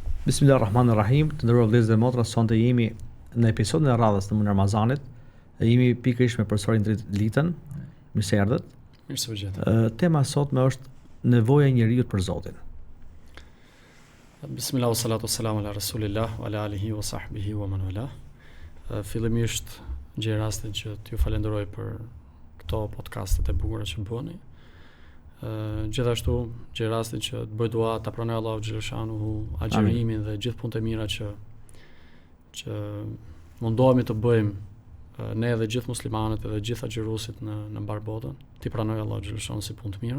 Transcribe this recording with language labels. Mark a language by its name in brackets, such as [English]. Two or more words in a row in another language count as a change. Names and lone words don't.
[Albanian] Bismillahirrahmanirrahim. Të nderuar vëllezër dhe motra, sonte jemi në episodin e radhës të muajit Ramazanit. Jemi pikërisht me profesorin Litën. Mirë se erdhët. Mirë se u gjetëm. Tema sotme është nevoja e njeriu për Zotin. [Arabic] بسم الله الصلاة والسلام على رسول الله وعلى آله وصحبه ومن والاه. [Albanian] Fillimisht gjej rastin që t'ju falenderoj për këto podcastet e bukura që bëni. Gjithashtu gjej rastin që të bëj dua ta pranoj [Arabic] الله جل شأنه [Albanian] agjërimin dhe gjithë punët e mira që mundohemi të bëjmë ne dhe gjithë muslimanët dhe gjithë agjëruesit në mbar botën, ti pranoj [Arabic] الله جل شأنه [Albanian] si punë të mira.